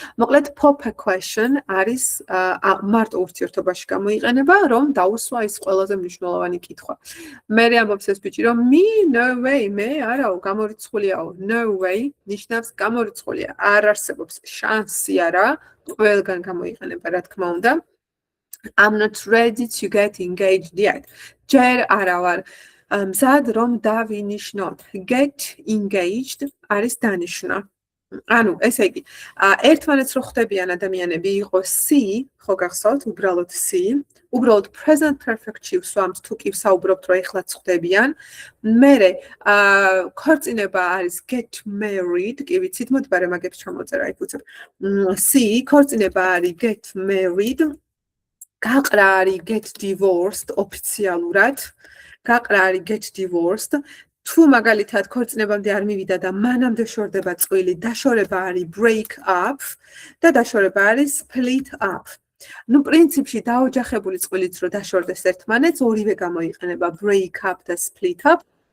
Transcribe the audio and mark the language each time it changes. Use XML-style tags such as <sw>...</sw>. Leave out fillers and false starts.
<ka>მოკლედ pop a question არის მარტო ურთიერთობაში გამოიყენება, რომ დაუსვა ის ყველაზე მნიშვნელოვანი კითხვა. მე ამბობს ეს ბიჭი რომ me no way, მე არაო გამორიცხულიაო, no way ნიშნავს გამორიცხულია, არ არსებობს შანსი არა, ყველგან გამოიყენება რა თქმა უნდა.</ka> <en>I'm not ready to get engaged yet.</en> <ka>ჯერ არა ვარ მზად რომ დავინიშნოთ. Get engaged არის დანიშნა. ანუ ესე იგი, ერთმანეთს რო ხვდებიან ადამიანები იყო see, ხო გახსოვთ, უბრალოდ see, უბრალოდ present perfect-ში ვსვამთ თუ კი ვსაუბრობთ რომ ეხლაც ხვდებიან. მერე ქორწინება არის get married, კი ვიცით, მოდი ბარემ მაგებს ჩამოწერა იქ უცებ. see, ქორწინება არის get married. გაყრა არის get divorced ოფიციალურად. გაყრა არის get divorced. თუ მაგალითად ქორწინებამდე არ მივიდა და მანამდე შორდება წყვილი, დაშორება არის break up და დაშორება არის split up. ნუ პრინციპში დაოჯახებული წვილიც რო დაშორდეს ერთმანეთს, ორივე გამოიყენება break up და split up.</ka>